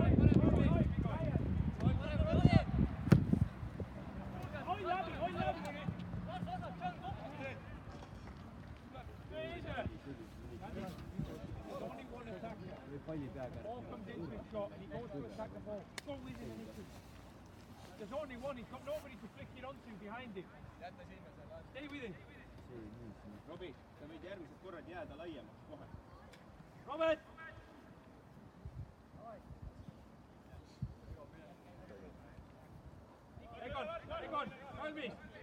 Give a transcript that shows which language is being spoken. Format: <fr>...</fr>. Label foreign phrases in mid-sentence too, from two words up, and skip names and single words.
<en>Ball comes into his shot and he goes to attack the ball. Go with him and hit it. There's only one, he's got nobody to flick it onto behind him. Stay with him.</en> <et>Robi, sa võid järgmised korrad jääda laiemaks kohe. Robert! Egon, valmis!</et>